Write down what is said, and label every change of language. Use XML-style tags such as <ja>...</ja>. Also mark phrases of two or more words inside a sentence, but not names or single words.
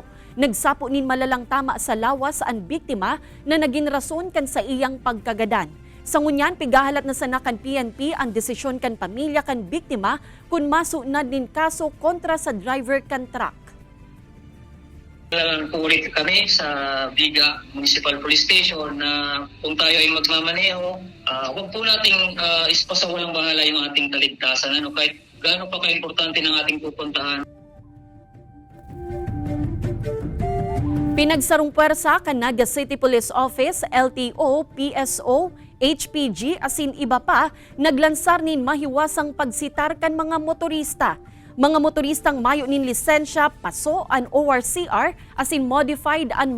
<bik>Nagsapo nin malalang tama sa lawas ang biktima na naging rason kan sa iyang pagkagadan. Sa ngunyan, pigahalat na sana kan PNP ang desisyon kan pamilya kan biktima kung masunad nin kaso kontra sa driver kan truck.</bik> <tl>Pulit kami sa Viga Municipal Police Station na kung tayo ay magmamaneho, huwag po nating ispasawalang bahala yung ating kaligtasan. Kahit gaano pa ka-importante ng ating pupuntahan.</tl> <bik>Pinagsarong puwersa kan Naga City Police Office, LTO, PSO, HPG asin iba pa naglansar nin mahiwasang pagsitar kan mga motorista. Mga motoristang mayo nin lisensya, paso, an ORCR, asin modified an muffler.</bik>